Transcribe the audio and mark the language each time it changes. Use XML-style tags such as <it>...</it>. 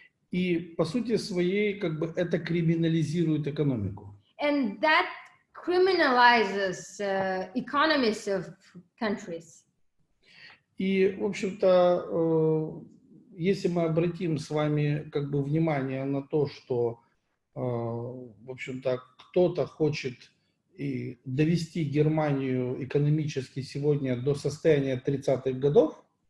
<ru>И по сути своей как бы это криминализирует экономику.</ru> <en>And that criminalizes economies of countries.</en> <ru>И, в общем-то, если мы обратим с вами как бы внимание на то, что, в общем-то, кто-то хочет и довести Германию экономически сегодня до состояния 30-х годов,</ru>